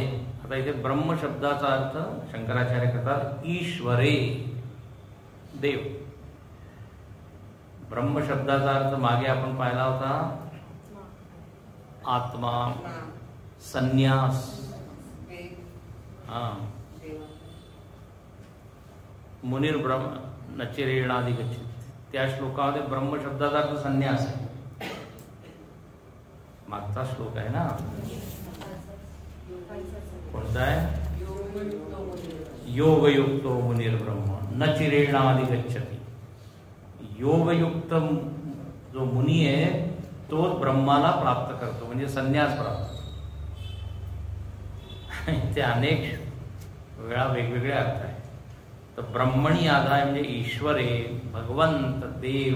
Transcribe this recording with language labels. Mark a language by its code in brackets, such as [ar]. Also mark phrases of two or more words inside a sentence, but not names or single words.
[mr] आता इथे ब्रह्म शब्दाचा अर्थ शंकराचार्य करतात ईश्वरे, देव. ब्रह्म शब्दाचा अर्थ मागे आपण पाहिला होता आत्मा, संन्यास. [sa] मुनीर ब्रह्म नचिरेणादि गच्छति, [mr] त्या श्लोकामध्ये ब्रह्म शब्दाचा अर्थ संन्यास आहे. मागचा श्लोक आहे ना, कोणता आहे? [sa] योगयुक्तो मुनीर ब्रह्म नचिरेणादि गच्छति. [mr] योगयुक्त जो मुनी आहे तो ब्रह्माला प्राप्त करतो, म्हणजे संन्यास प्राप्त. ते अनेक वेळा वेगवेगळे अर्थ आहे. तर [sa] ब्रह्मणी आधाय [mr] म्हणजे ईश्वरे, भगवंत, देव.